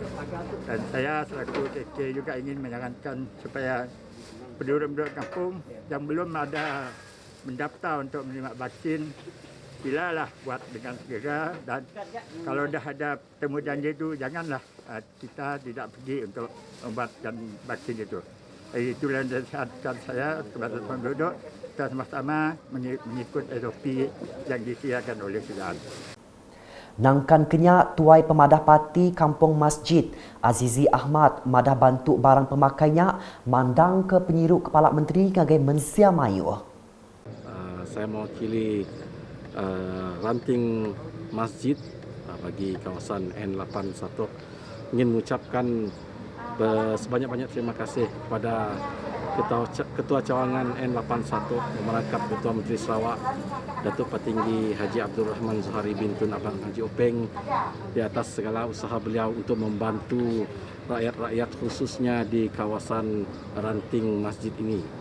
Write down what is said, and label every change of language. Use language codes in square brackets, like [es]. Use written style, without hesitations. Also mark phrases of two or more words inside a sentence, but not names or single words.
[ms] Dan saya selaku KK juga ingin menyarankan supaya penduduk-penduduk kampung yang belum ada mendaftar untuk menerima vaksin silalah buat dengan segera, dan kalau dah ada temu janji itu janganlah kita tidak pergi untuk membuatkan vaksin itu. Itulah nasihatkan saya kepada penduduk, kita sama-sama mengikut SOP yang disediakan oleh kerajaan. [iba] Nangkan kenyak tuai pemadah parti Kampung Masjid Azizi Ahmad madah bantu barang pemakainya mandang ke penyiru Kepala Menteri ngagai Mensia Mayu. [ms] Saya mewakili ranting masjid bagi kawasan N81 ingin mengucapkan sebanyak-banyak terima kasih kepada Ketua Cawangan N81 memerangkap Ketua Menteri Sarawak Datuk Petinggi Haji Abdul Rahman Zuhari bin Tun Abang Haji Openg di atas segala usaha beliau untuk membantu rakyat-rakyat khususnya di kawasan ranting masjid ini.